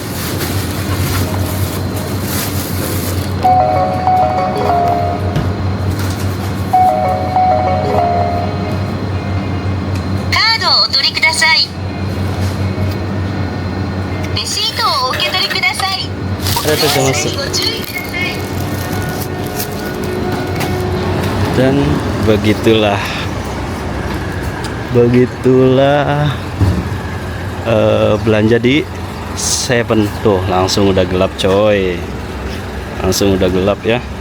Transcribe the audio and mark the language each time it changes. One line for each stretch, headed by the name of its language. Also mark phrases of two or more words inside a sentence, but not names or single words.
Japanese: お取りください。レシートをお受け取りください。ありがとうございます。ご注意ください。
Indonesian: Dan begitulah belanja di Seven tuh, langsung udah gelap coy, langsung udah gelap ya.